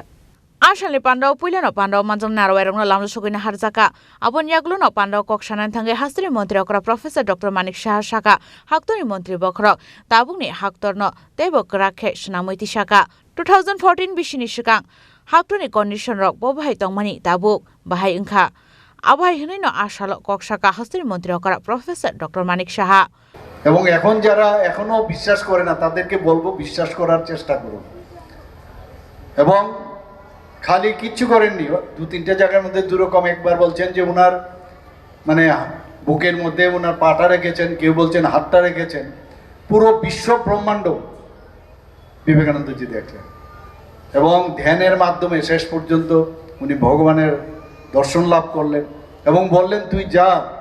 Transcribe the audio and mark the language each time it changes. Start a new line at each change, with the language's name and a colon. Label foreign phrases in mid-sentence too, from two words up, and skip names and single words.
Kok Borok: Ashalni pandau puilano pandau manjang narwairongno lamlo sugina harjaka abon yagluno pandau koksanan thangai hastani mantri okara Professor Dr. Manik Saha saka haktoni mantri bokrok tabungni haktorno tebok rakhe sunamoiti saka 2014 bishini sikang haktoni condition rok bobhai tongmani tabuk bahai ingkha আবহাই হিনৈন আশাল কক্সাকা হস্তির মন্ত্রী অকরা প্রফেসর ডক্টর মানিক সাহা
Bangla: এবং এখন যারা এখনো বিশ্বাস করে না তাদেরকে বলবো বিশ্বাস করার চেষ্টা করুন এবং খালি কিচ্ছু করেননি দু তিনটা জায়গার মধ্যে দুরকম একবার বলছেন যে ওনার মানে বুকের মধ্যে ওনার পাটা রেখেছেন কেউ বলছেন হাতটা রেখেছেন পুরো বিশ্ব ব্রহ্মাণ্ড বিবেকানন্দজি দেখলেন এবং ধ্যানের মাধ্যমে শেষ পর্যন্ত উনি ভগবানের দর্শন লাভ করলেন এবং বললেন তুই যা